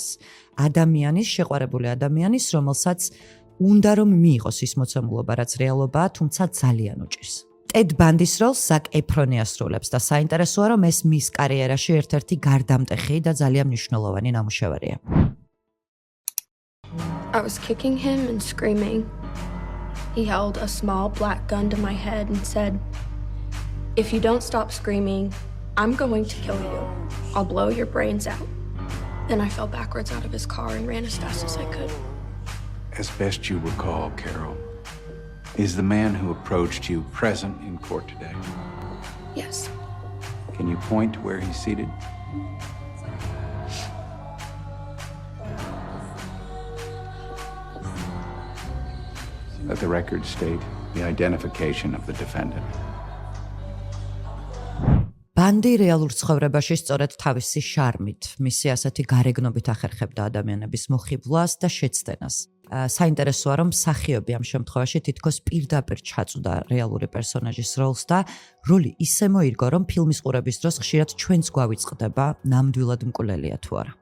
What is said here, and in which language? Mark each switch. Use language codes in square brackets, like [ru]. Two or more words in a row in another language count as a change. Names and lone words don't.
[ka] ადამიანის, შეყვარებული ადამიანის, რომელსაც უნდა რომ მიიღოს ის მოცემულობა, რაც რეალობაა, თუმცა ძალიან უჭირს. ტედ ბანდის როლს ზაკ ეფრონი ასრულებს და საინტერესოა, რომ ეს მის კარიერაში ერთ-ერთი გარდამტეხი და ძალიან მნიშვნელოვანი ნამუშევარია. [en] I was kicking him and screaming. He held a small black gun to my head and said, "If you don't stop screaming, I'm going to kill you. I'll blow your brains out." Then I fell backwards out of his car and ran as fast as I could. As best you recall, Carol, is the man who approached you present in court today? Yes. Can you point to where he's seated? Let the record state the identification of the defendant. [ka] ბანდი რეალურ ცხოვრებაში სწორედ თავისი შარმით, მისი ასეთი გარეგნობით ახერხებდა ადამიანების მოხიბლვას და შეცდენას. საინტერესოა, რომ მსახიობი ამ შემთხვევაში თითქოს პირდაპირ ჩაწვდა რეალური პერსონაჟის როლს და როლი ისე მოირგო, რომ ფილმის ყურების დროს ხშირად ჩვენც გვავიწყდება, ნამდვილად მკვლელია თუ არა.